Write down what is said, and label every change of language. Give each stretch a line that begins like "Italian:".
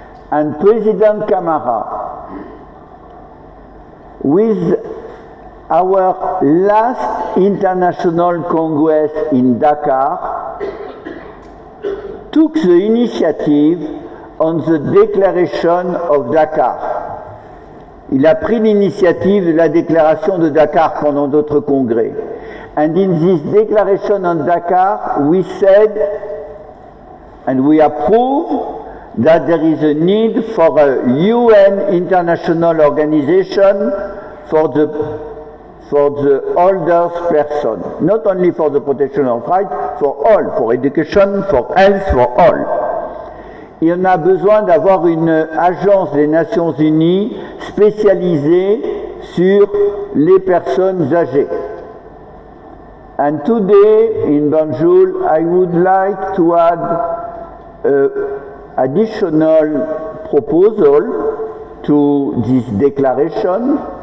English: And President Kamara, with our last international congress in Dakar, took the initiative on the Declaration of Dakar.
French: Il a pris l'initiative de la déclaration de Dakar pendant d'autres congrès.
English: And in this Declaration on Dakar, we said, and we approved, that there is a need for a UN international organization for the older person, not only for the protection of rights, for all, for education, for health, for all.
French: Et on a besoin d'avoir une agence des Nations Unies spécialisée sur les personnes âgées.
English: And today in Banjul, I would like to add additional proposal to this declaration.